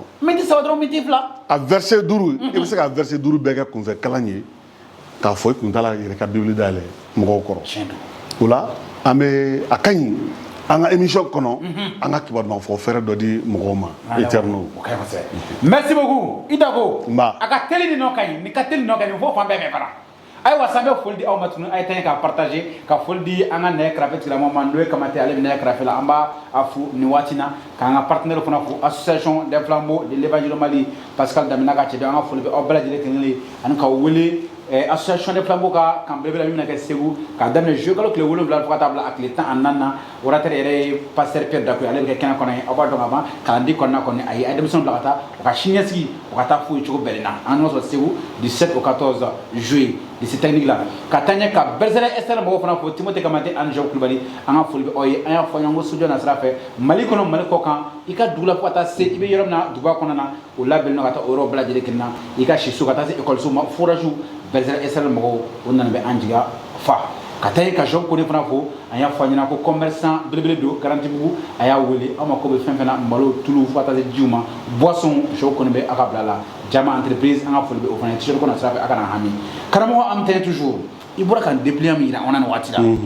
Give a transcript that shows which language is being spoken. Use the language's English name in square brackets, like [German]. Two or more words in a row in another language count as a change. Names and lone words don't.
[Bambara] miniti saba dɔrɔn miniti fila a verset 5 i bɛ se ka verset 5 bɛɛ kɛ kunfɛ kalan ye k'a fɔ i kun t'a la yɛrɛ ka bibili dayɛlɛ mɔgɔw kɔrɔ tiɲɛ don o la an bɛ a ka ɲi an ka émission kɔnɔ an ka kibaruman fɔ fɛrɛ dɔ di mɔgɔw ma éternel o ka ɲi kosɛbɛ [French] merci beaucoup [Bambara] i Dako Nba. a ka teli nin nɔ ka ɲi nin ka teli nin nɔ ka ɲi nin fɔ fan bɛɛ bɛ fara ayiwa san bɛ foli di aw ma tuguni a ye taa ka partager ka foli di an ka nɛgɛ kɛrɛfɛ tigilamɔgɔ ma n'o ye Kamate ale bɛ nɛgɛ kɛrɛfɛ la an b'a a fo nin waati na k'an ka partenaire fana fo [French] association des flambeaux de l'évangile [Bambara] Mali Pascal Damina ka cɛdon an ka foli bɛ aw bɛɛ lajɛlen kelen ani k'aw wele [French] association des flambeaux [Bambara] ka kan belebele min bɛna kɛ Segu k'a daminɛ juillet kalo tile 7 fo ka taa bila a tile 14 na orateur yɛrɛ ye pasteur Pierre Dako ale bɛ kɛ kɛnɛ kɔnɔ ye aw b'a dɔn ka ban kalandi kɔnɔna kɔni a ye denmisɛnninw bila ka taa u ka siniɲɛsigi u ka taa foyi cogo bɛɛ na an ɲɔgɔn sɔrɔ Segu [French] du 7 au 14 juillet lycée technique [Bambara] la ka taa ɲɛ ka Berzele SR mɔgɔw fana fo Timothée Kamate ani Jean Kulibali an ka foli bɛ aw ye an y'a fɔ ɲɔgɔn ko studio na sira fɛ Mali kɔnɔ Mali kɔ kan i ka dugu la fo ka taa se i bɛ yɔrɔ min na duguba kɔnɔ na o labɛnnen ka taa o yɔrɔ bɛɛ lajɛlen kelen na i ka si so ka taa se ekɔliso ma forage Berzele SR mɔgɔw o nana bɛ an jigiya fa ka taa yen ka Jean Kone fana fo an y'a fɔ a ɲɛna ko commerçant belebele don Garantibugu a y'a wele aw ma ko bɛ fɛn fɛn na malo tulu fo ka taa se jiw ma boisson Jean Kone bɛ a ka bila la Jama entreprise an ka foli bɛ o fana ye t-shirt kɔnɔ sira fɛ a kana hami karamɔgɔ an bɛ toujours i bɔra ka dépliant min yira an na nin waati la